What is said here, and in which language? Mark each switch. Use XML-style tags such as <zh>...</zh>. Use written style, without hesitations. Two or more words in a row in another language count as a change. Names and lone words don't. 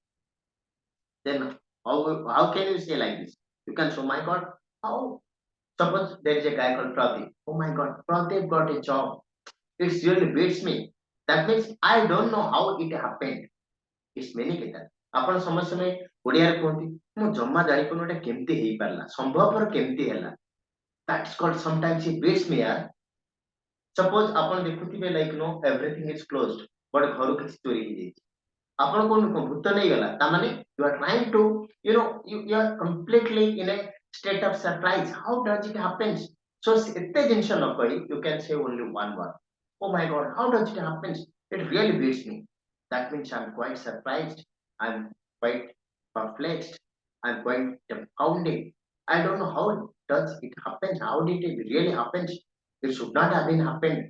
<en>Then how can you say like this? You can say, oh my god, how? Suppose there is a guy called Pradeep. Oh my god, Pradeep got a job. It really beats me. That means I don't know how it happened. It's many</en> <or>କଥା ଆପଣ ସମୟ ସମୟ ଓଡ଼ିଆରେ କୁହନ୍ତି ମୁଁ ଜମା ଜାଣିପାରୁନି ଏଟା କେମିତି ହେଇପାରିଲା, ସମ୍ଭବପର କେମିତି ହେଲା।</or> <en>That's called sometimes it beats me yaar. Suppose</en> <or>ଆପଣ ଦେଖୁଥିବେ</or> <en>like everything is closed but</en> <or>ଘରୁ କିଛି ଚୋରି ହେଇଯାଇଛି, ଆପଣ କୋଉଠି କଣ ଭୂତ ନେଇଗଲା, ତା ମାନେ</or> <en>you are trying to you are completely in a state of surprise, how does it happen? So</en> <or>ଏତେ ଜିନିଷ ନ କହି</or> <en>you can say only one word, oh my god, how does it happen? It really beats me. That means I'm quite surprised, I'm quite perplexed, I'm quite dumbfounded. I don't know how does it happen, how did it really happen? It should not have been happened.</en>